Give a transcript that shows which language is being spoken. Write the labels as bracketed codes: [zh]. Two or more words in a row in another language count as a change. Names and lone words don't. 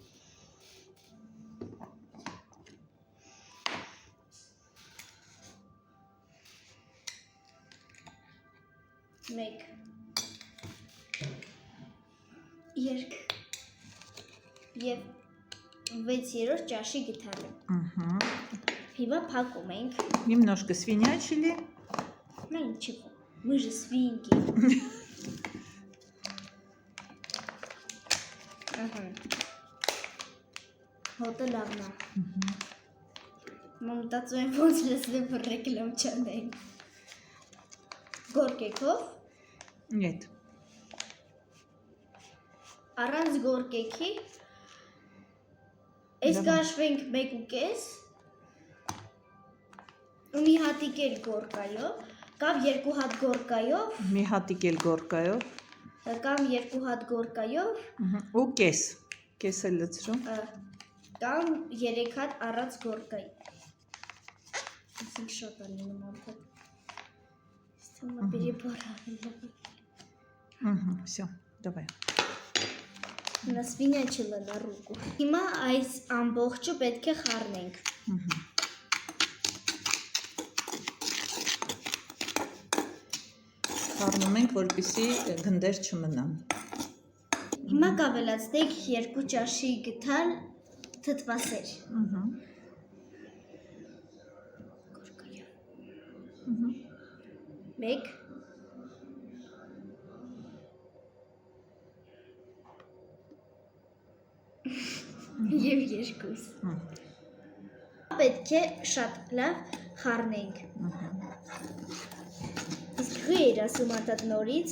[hy] Մեկ 2 եւ 6-րդ ճաշի գթալը։ Հիմա փակում ենք։ [ru] Немножко свинячили. Ну ничего, мы же свинки. Ага. [hy] Հոտը լավն է։ Մամտածում եմ ոնց լսնեմ ռեկլամ չանենք։ Գորկեքով։ [ru] Нет. [hy] Առանց գորկեքի այս կաշվենք 1.5 ու մի հատիկ էլ գորկայով կամ 2 հատ գորկայով Մի հատիկ էլ գորկայով կամ 2 հատ գորկայով ու կես։ Կես էլ լցրում։ կամ 3 հատ առանց գորկայի։ Ասենք շոտ ալինում ապա։ Ստամա переборали։ [ru] Всё, давай. На свинячила на руку։ [hy] Հիմա այս ամբողջը պետք է խառնենք։ Խառնում ենք, որպեսզի գնդեր չմնան։ Հիմա կավելացնենք 2 ճաշի գթալ թթվասեր։ Մեկ Եվ երկուս։ Պետք է շատ լավ խառնենք։ Իսկ հու էր ասում ատատ նորից։